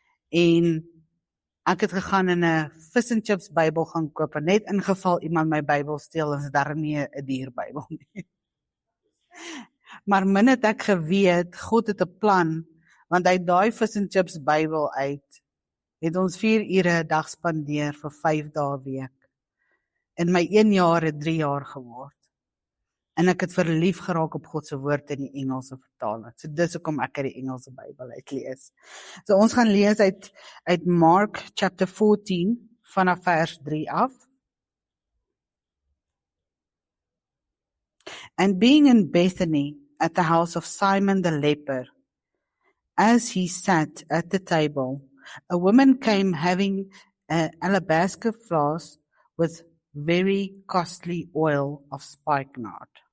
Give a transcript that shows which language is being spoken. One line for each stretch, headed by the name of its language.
Afrikaans: En ek het gegaan in 'n Fish and Chips Bybel gaan koop, en net ingeval iemand my Bybel steel, is daar nie 'n duur Bybel nie. Maar min het ek geweet, God het 'n plan, want uit daai Fish and Chips Bybel uit, het ons 4 ure 'n dag spandeer vir 5 dae 'n week. En my 1 jaar het 3 jaar geword. En ek het verlief geraak op God se woord in die Engelse vertaling. So dis hoekom ek uit die Engelse Bybel uitlees. So ons gaan lees uit
English: Mark chapter 14
Afrikaans: vanaf vers 3 af.
English: And being in Bethany at the house of Simon the leper, as he sat at the table, a woman came having an alabaster flask with very costly oil of spikenard.